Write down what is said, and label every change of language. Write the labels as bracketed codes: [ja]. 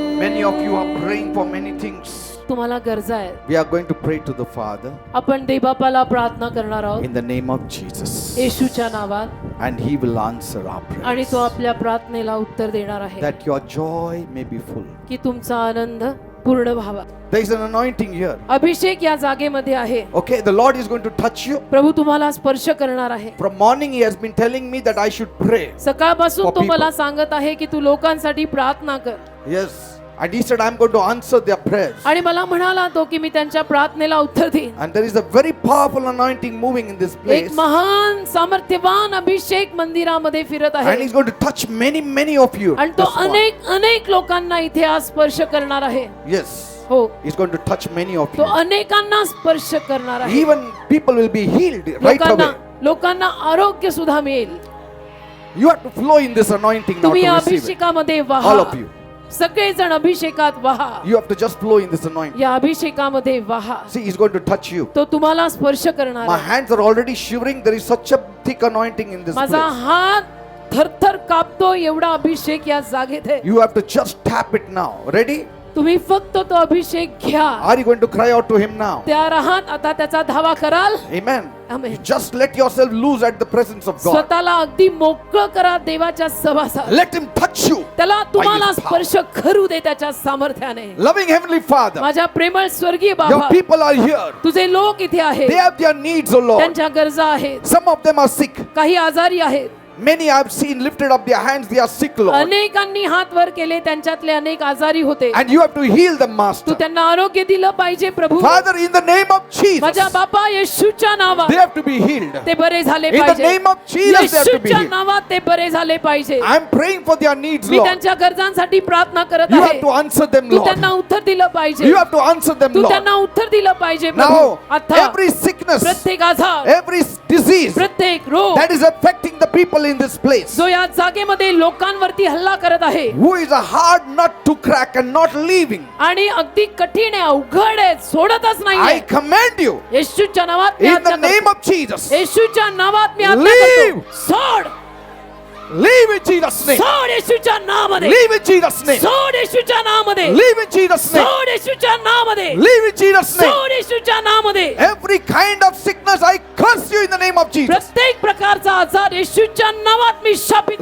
[en] Many of you are praying for many things. [mr] तुम्हाला गरजा आहे [en] We are going to pray to the Father [mr] आपण देवबापाला प्रार्थना करणार आहोत [en] in the name of Jesus, [mr] येशूच्या नावात [en] and He will answer our [mr] आणि [en] prayers. [mr] तो आपल्या प्रार्थनेला उत्तर देणार आहे [en] That your joy may be full. [mr] की तुमचा आनंद पूर्ण व्हावा [en] There is an anointing here. [mr] अभिषेक या जागेमध्ये आहे [en] Okay, the Lord is going to touch you. [mr] प्रभू तुम्हाला स्पर्श करणार आहे [en] From morning He has been telling me that I should pray. [mr] सकाळपासून [en] For [mr] तो [en] people. [mr] मला सांगत आहे की तू लोकांसाठी प्रार्थना कर [en] Yes. And He said, I'm going to answer their prayers. [mr] आणि मला म्हणाला तो की मी त्यांच्या प्रार्थनेला उत्तर देईन [en] And there is a very powerful anointing moving in this [mr] एक [en] place. [mr] महान सामर्थ्यवान अभिषेक मंदिरामध्ये फिरत [en] And [mr] आहे [en] He's going to touch many of you. [mr] आणि तो [en] this morning. [mr] अनेक लोकांना इथे आज स्पर्श करणार आहे [en] Yes. [mr] हो [en] He's going to touch many of [mr] तो [en] you. [mr] अनेकांना स्पर्श करणार आहे [en] Even people will be healed right away. [mr] लोकांना आरोग्य सुद्धा मिळेल [en] You have to flow in this anointing now [mr] तुम्ही [en] to receive it. [mr] अभिषेकामध्ये [en] All [mr] वाहा [en] of you. [mr] सगळेजण अभिषेकात वाहा [en] You have to just flow in this anointing. [mr] या अभिषेकामध्ये वाहा [en] See, He's going to touch you. [mr] तो तुम्हाला स्पर्श करणार [en] My [mr] आहे. [en] hands are already shivering. There is such a thick anointing in this [mr] माझा [en] place. [mr] हात थरथर कापतो एवढा अभिषेक या जागेत आहे [en] You have to just tap it now. Ready? [mr] तुम्ही फक्त तो अभिषेक घ्या, [en] Are you going to cry out to him now? [mr] तयार आहात आता त्याचा धावा कराल? [en] Amen. Amen. Just let yourself loose at the presence of God. [mr] स्वतःला अगदी मोकळं करा देवाच्या सहवासात. [en] Let him touch you. [mr] त्याला तुम्हाला [en] his power. [mr] स्पर्श करू दे त्याच्या सामर्थ्याने. [en] Loving Heavenly Father, [mr] माझ्या प्रेमळ स्वर्गीय [en] your [mr] बाबा, [en] people are here. [mr] तुझे लोक इथे आहेत, [en] They have their needs, O Lord. [mr] त्यांच्या गरजा आहेत, [en] Some of them are sick. [mr] काही आजारी आहेत. [en] Many I have seen lifted up their hands, they are sick, Lord. [mr] अनेकांनी हात वर केले, त्यांच्यातले अनेक आजारी होते. [en] And you have to heal them, [mr] Tu [en] Master. [mr] त्यांना आरोग्य दिलं पाहिजे प्रभू. [en] Father, in the name of Jesus, [mr] माझ्या बापा येशूच्या नावात [en] they have to be healed. [mr] ते बरे झाले [en] In the [mr] पाहिजे. [en] name of Jesus, they have to be [mr] येशूच्या [en] healed. [mr] नावात ते बरे झाले पाहिजे. [en] I am praying for their needs, [mr] मी [en] Lord. [mr] त्यांच्या गरजांसाठी प्रार्थना करत [en] You [mr] आहे. [en] have to answer them, [mr] Tu [en] Lord. [mr] त्यांना उत्तर दिलं पाहिजे. [en] You have to answer them, [mr] Tu [en] Lord. [mr] त्यांना उत्तर दिलं पाहिजे प्रभू. [en] Now, [mr] आता [en] every sickness, [mr] प्रत्येक आजार, [en] every disease [mr] प्रत्येक रोग [en] that is affecting the people in this place, [mr] जो या जागेमध्ये लोकांवरती हल्ला करत आहे [en] who is a hard nut to crack and not leaving, [mr] आणि अगदी कठीण आहे, अवघड आहे, सोडतच [en] I [mr] नाहीये. [en] command you, [mr] येशूच्या नावात मी [en] in [mr] आज्ञा [en] the name [mr] करतो. [en] of Jesus, [mr] येशूच्या नावात मी आज्ञा [en] Leave. [mr] करतो. सोड, [en] leave in Jesus' name, [mr] सोड येशूच्या नावामध्ये. [en] leave in Jesus' name, [mr] सोड येशूच्या नावामध्ये. [en] leave in Jesus' name, [mr] सोड येशूच्या नावामध्ये. [en] leave in Jesus' name. [mr] सोड येशूच्या नावामध्ये. [en] Every kind of sickness, I curse you in the name of Jesus. [mr] प्रत्येक प्रकारचा आजार येशूच्या नावात मी शापित.